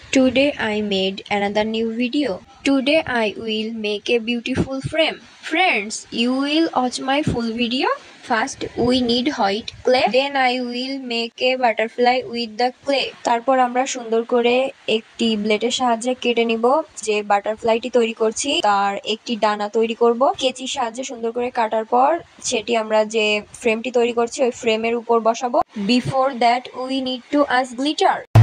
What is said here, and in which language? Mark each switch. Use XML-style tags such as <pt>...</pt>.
<en>Today I made another new video. Today I will make a beautiful frame. Friends, you will watch my full video. First we need white clay. Then I will make a butterfly with the clay.</en> <bn>তারপর আমরা সুন্দর করে একটি ব্লেডের সাহায্যে কেটে নিব। যে বাটারফ্লাইটি তৈরি করছি তার একটি ডানা তৈরি করব। কেচির সাহায্যে সুন্দর করে কাটার পর সেটি আমরা যে ফ্রেমটি তৈরি করছি ওই ফ্রেমের উপর বসাবো।</bn> <en>Before that we need to add glitter.</en>